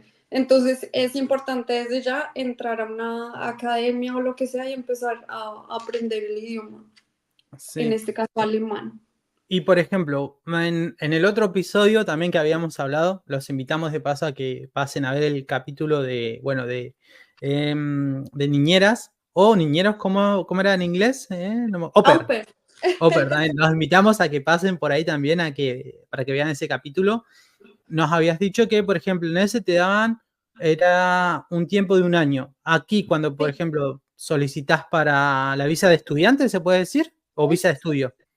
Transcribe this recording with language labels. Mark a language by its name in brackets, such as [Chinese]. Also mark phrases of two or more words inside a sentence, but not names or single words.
[Spanish] Entonces es importante desde ya entrar a una academia o lo que sea y empezar a aprender el idioma, en Sí. este caso alemán. Y por ejemplo, en el otro episodio también que habíamos hablado, los invitamos de paso a que pasen a ver el capítulo de, bueno, de niñeras o niñeros, ¿cómo era en inglés? Au Au pair. pair. Au pair, también. Los invitamos a que pasen por ahí también para que vean ese capítulo. Nos habías dicho que, por ejemplo, en ese te daban, era un tiempo de un año. Aquí, cuando, por Sí. ejemplo, solicitas para la visa de estudiante, ¿se puede decir? ¿O visa de estudio?